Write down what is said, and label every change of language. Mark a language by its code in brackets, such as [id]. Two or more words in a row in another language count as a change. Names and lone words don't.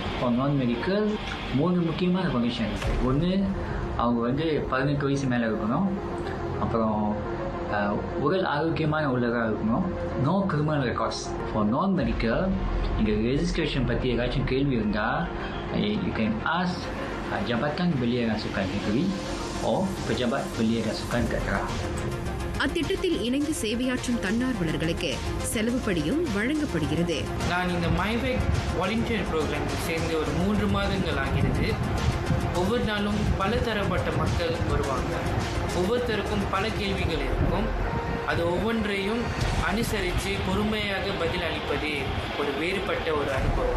[ta] இப்போ [en] non medical [ta] 3 முக்கியமான கண்டிஷன் இருக்குது. ஒன்று அவங்க வந்து 18 வயசு மேலே இருக்கணும். அப்புறம் உடல் ஆரோக்கியமான உள்ளதாக இருக்கணும். [en] No criminal records. For non medical [ta] இங்கே ரெஜிஸ்ட்ரேஷன் பற்றி ஏதாச்சும் கேள்வி இருந்தால் [en] you can ask Jabatan Belia Rasukan Negeri or Pejabat Belia Rasukan Daerah. [ta] அத்திட்டத்தில் இணைந்து சேவையாற்றும் தன்னார்வலர்களுக்கு செலவுப்படியும் வழங்கப்படுகிறது. நான் இந்த மைவேக் வாலண்டியர் ப்ரோக்ராமில் சேர்ந்து ஒரு 3 மாதங்கள் ஆகிறது. ஒவ்வொரு நாளும் பல தரப்பட்ட மக்கள் வருவாங்க. ஒவ்வொருத்தருக்கும் பல கேள்விகள் இருக்கும். அது ஒவ்வொன்றையும் அனுசரித்து பொறுமையாக பதில் அளிப்பது ஒரு வேறுபட்ட ஒரு அனுபவம்.